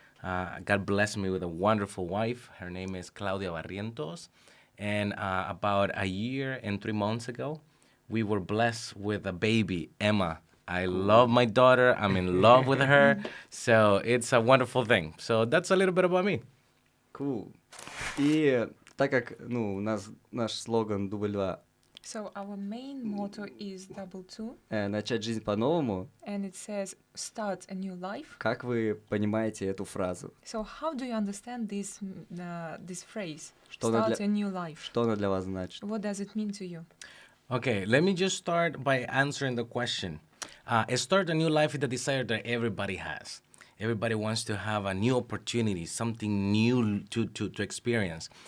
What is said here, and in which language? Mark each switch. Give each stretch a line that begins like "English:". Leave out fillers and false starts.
English: God blessed me with a wonderful wife. Her name is Claudia Barrientos. And about a year and 3 months ago, we were blessed with a baby, Emma. I love my daughter. I'm in love with her. So it's a wonderful thing. So that's a little bit about me. Cool.
Russian: И так как, у нас наш слоган дубль 2
English: So our main motto is double two,
Russian: начать жизнь по-новому,
English: and it says start a new life.
Russian: как вы понимаете эту фразу?
English: So how do you understand this phrase?
Russian: Что она
English: Start
Russian: для-
English: a new life.
Russian: Что она для вас значит?
English: What does it mean to you? Okay, let me just start by answering the question. Start a new life is the desire that everybody has. Everybody wants to have a new opportunity, something new to experience.